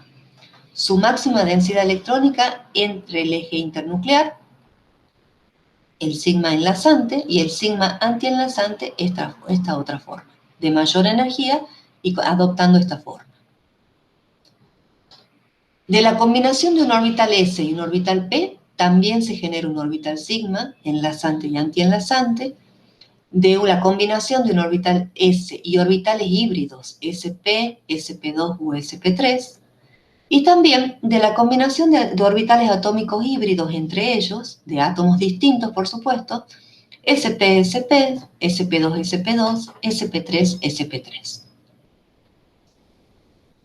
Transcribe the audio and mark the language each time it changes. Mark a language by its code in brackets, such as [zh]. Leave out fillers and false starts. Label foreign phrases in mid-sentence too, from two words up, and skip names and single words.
[es] Su máxima densidad electrónica entre el eje internuclear, el sigma enlazante, y el sigma antienlazante, esta otra forma, de mayor energía y adoptando esta forma. De la combinación de un orbital S y un orbital P, también se genera un orbital sigma, enlazante y antienlazante. De la combinación de un orbital S y orbitales híbridos, sp, sp2 u sp3, y también de la combinación de orbitales atómicos híbridos entre ellos, de átomos distintos por supuesto, sp, sp, sp2, sp2, sp3, sp3.